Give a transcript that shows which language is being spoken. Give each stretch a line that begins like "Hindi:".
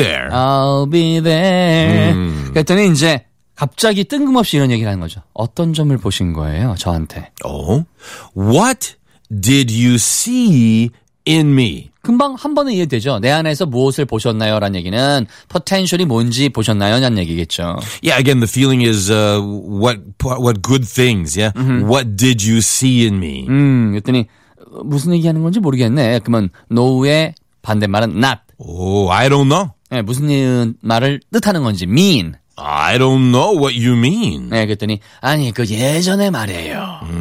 English: I'll be there.
Korean: 그랬더니 이제 갑자기 뜬금없이 이런 얘기를 하는 거죠. 어떤 점을 보신 거예요, 저한테?
English: Oh, what did you see in me?
Korean: 금방 한 번에 이해되죠. 내 안에서 무엇을 보셨나요? 라는 얘기는 potential이 뭔지 보셨나요? 라는 얘기겠죠.
English: Yeah, again, the feeling is what good things, yeah? Mm-hmm. What did you see in me?
Korean: 그랬더니 무슨 얘기하는 건지 모르겠네. 그러면 no의 반대말은 not.
English: Oh, I don't know.
Korean: 네, 무슨 말을 뜻하는 건지 mean.
English: I don't know what you mean.
Korean: 네, 그랬더니 아니 그 예전에 말이에요.